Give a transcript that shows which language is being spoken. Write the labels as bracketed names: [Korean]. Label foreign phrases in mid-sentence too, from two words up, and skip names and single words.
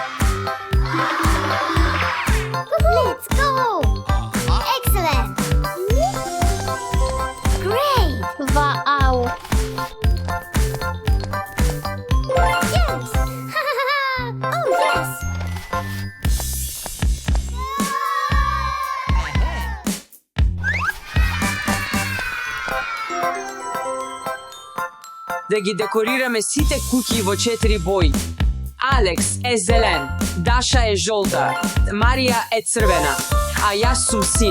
[English] Let's go! Excellent! Great! Wow! Yes! Oh, yes! [Macedonian] Да ги декорираме сите куќи во 4 бои. Алекс е зелен, Даша е жолта, Марија е црвена, а јас сум син.